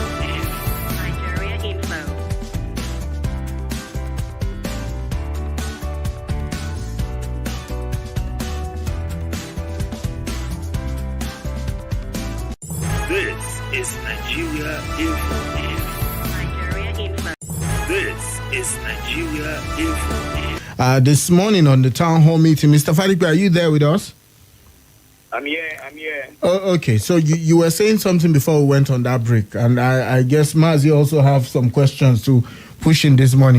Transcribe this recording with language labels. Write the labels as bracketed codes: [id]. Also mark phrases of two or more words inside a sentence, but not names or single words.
[en] Nigeria Info. This is Nigeria Info. Nigeria Info. This is Nigeria Info. This morning on the town hall meeting, Mr. Fadipe, are you there with us? I'm here. Oh, okay. So you were saying something before we went on that break, and I guess Mazi also have some questions to push in this morning.